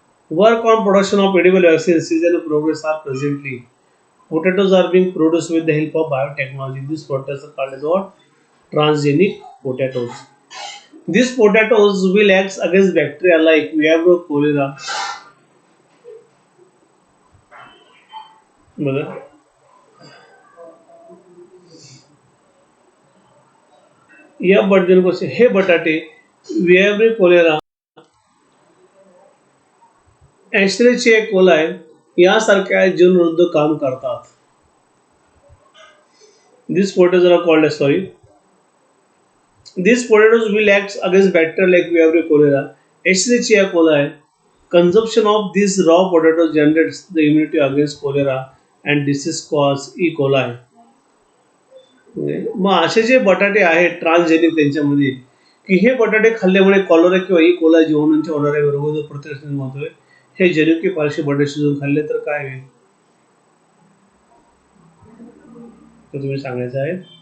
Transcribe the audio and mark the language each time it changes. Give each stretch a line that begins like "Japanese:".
English: Work on production of edible vaccines is in progress are presently. Potatoes are being produced with the help of biotechnology. These potatoes are called as what? Transgenic potatoes. These potatoes will act against bacteria like Vibrio cholera.
Marathi: बघा या बटाटे हे बटाटे Vibrio cholera, Escherichia coli यासारख्या जीवनविरुद्ध काम करतात.
English: These potatoes are called as These potatoes will act against bacteria like Vibrio cholera, Escherichia coli. Consumption of these raw potatoes generates the immunity against cholera and disease cause E. coli.
Marathi: मग असे जे बटाटे आहेत transgenic त्यांच्यामध्ये की हे बटाटे खाल्ल्यामुळे कॉलरा किंवा ई कोला जीवाणूंच्या होणाऱ्या रोग प्रतिरोधक निर्माण होतोय. हे जनुकीय पार्श्व बटाटे शिजवून खाल्ले तर काय होईल तर तुम्ही सांगायचं आहे.